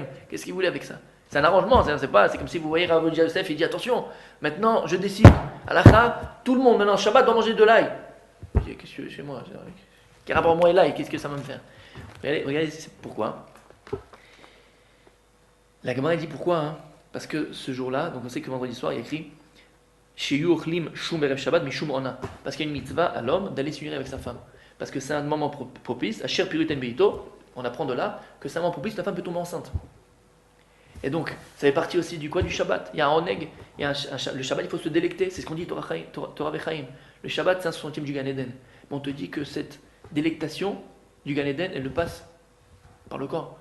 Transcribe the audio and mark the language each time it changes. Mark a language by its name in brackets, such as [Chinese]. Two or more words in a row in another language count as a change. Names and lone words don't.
[French] Qu'est-ce qu'il voulait avec ça? C'est un arrangement, c'est comme si vous voyez Rav Yosef, il dit attention, maintenant je décide, à la tout le monde maintenant Shabbat doit manger de l'ail. Je dis, qu'est-ce que tu veux chez moi? Quel rapport moi et l'ail, qu'est-ce que ça va me faire? Regardez pourquoi. La Gemara dit pourquoi, hein? Parce que ce jour-là, donc on sait que vendredi soir, il y a écrit [Hebrew] שיהו אוכלים שום ערב שבת משום עונה. [French] Parce qu'il y a une mitzvah à l'homme d'aller s'unir avec sa femme. Parce que c'est un moment propice, [Hebrew] אשר פירותן בעיתו, [French] on apprend de là que c'est un moment propice, la femme peut tomber enceinte. Et donc, ça fait partie aussi du quoi? Du Shabbat. Il y a un oneg, le Shabbat, il faut se délecter, c'est ce qu'on dit [Hebrew] תורה וחיים. [French] Le Shabbat, c'est un 60e du Gan Eden. Mais on te dit que cette délectation du Gan Eden, elle le passe par le corps.